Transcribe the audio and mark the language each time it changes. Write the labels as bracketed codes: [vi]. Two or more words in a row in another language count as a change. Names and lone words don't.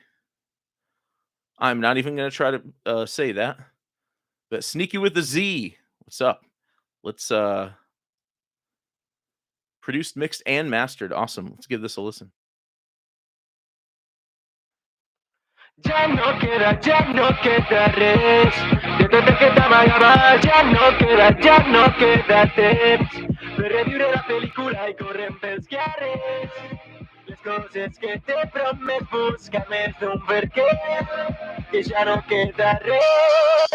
[en] I'm not even going to try to say that, but Sneaky with a Z. What's up? Let's produced, mixed, and mastered. Awesome. Let's give this a listen. [ca] Ya no queda res. De tot el que t'amagava, ja no queda temps per reviure la pel·lícula i correm pels carrers. Les coses que t'he promès buscar més d'un per què, que ja no queda res.